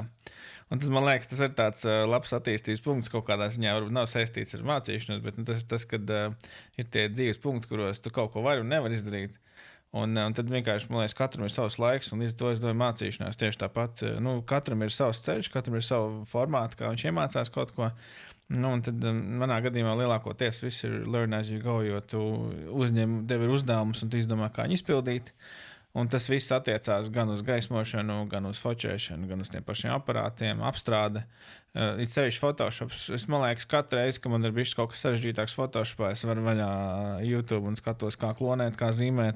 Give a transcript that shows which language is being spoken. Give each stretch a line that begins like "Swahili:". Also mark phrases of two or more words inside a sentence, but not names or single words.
Latvian: Un tad, man liekas, tas ir tāds labs attīstības punkts kaut kādā ziņā, varbūt nav saistīts ar mācīšanos, bet tas kad ir tie dzīves punkti, kuros tu kaut ko vari un nevar izdarīt. Un tad vienkārši, man liekas, katram ir savs laiks, un līdz to es domāju mācīšanās tieši tāpat. Katram ir savs ceļš, katram ir savu formātu, kā viņš iemācās kaut ko. Un tad manā gadījumā lielākoties viss ir
English: learn as you go,
Latvian: jo tu tev ir uzdevums un tu izdomā, kā viņu izpildīt. Un tas viss attiecās gan uz gaismošanu, gan uz fočēšanu, gan uz tiem pašiem aparātiem, apstrāde. It sevišķi Photoshops. Man liekas, katru reizi, kad man ir bijis kaut kas sarežģītāks Photoshopā, es varu vaļā YouTube un skatos, kā klonēt, kā zīmēt.